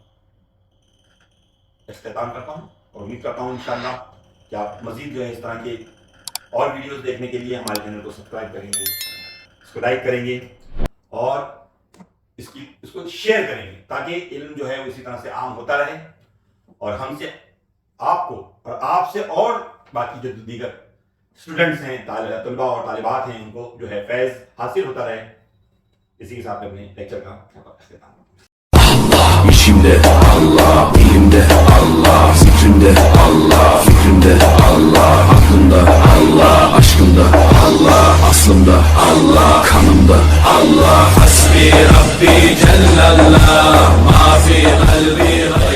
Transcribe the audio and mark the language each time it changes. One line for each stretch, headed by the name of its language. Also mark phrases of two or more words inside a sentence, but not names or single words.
Urdu: اختتام کرتا ہوں اور امید کرتا ہوں ان شاء اللہ کہ آپ مزید جو ہے اس طرح کے اور ویڈیوز دیکھنے کے لیے ہمارے چینل کو سبسکرائب کریں گے، اس کو لائک کریں گے اور اس کو شیئر کریں گے تاکہ علم جو ہے وہ اسی طرح سے عام ہوتا رہے اور ہم سے آپ کو اور آپ سے اور باقی جو دیگر اسٹوڈنٹس ہیں، طلبہ اور طالبات ہیں، ان کو جو ہے فیض حاصل ہوتا رہے. اسی کے ساتھ اپنے لیکچر کا اختتام.
Turkish: İçimde Allah, dilimde Allah, zikrimde Allah, fikrimde Allah, aklımda Allah, aşkımda Allah, aslımda Allah, kanımda Allah.
Arabic: حسبي ربي جل الله ما في قلبي